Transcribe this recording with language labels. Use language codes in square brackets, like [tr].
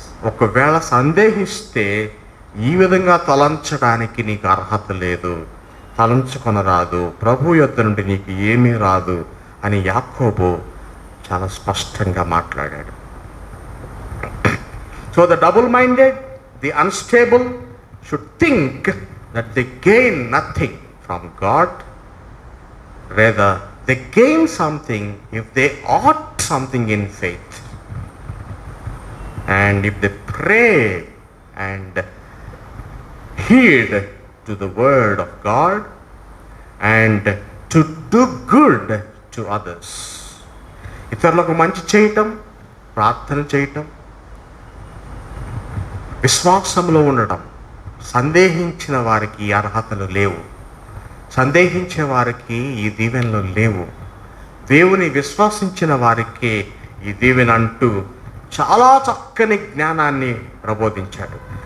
[te] ఒకవేళ సందేహిస్తే ఈ విధంగా తలంచడానికి నీకు అర్హత లేదు, తలంచుకొనరాదు, ప్రభు యొద్ద నుండి నీకు ఏమీ రాదు అని యాకోబు చాలా స్పష్టంగా మాట్లాడాడు. [en] So the double-minded, the unstable should think that they gain nothing from God. Rather, they gain something if they ought something in faith. And if they pray and heed to the word of God and to do good to others. [te] ఇతరులకు మంచి చేయటం, ప్రార్థన చేయటం, విశ్వాసంలో ఉండటం. సందేహించిన వారికి అర్హతలు లేవు, సందేహించే వారికి ఈ దీవెనలు లేవు. దేవుని విశ్వసించిన వారికి ఈ దీవెన అంటూ చాలా చక్కని జ్ఞానాన్ని ప్రబోధించాడు.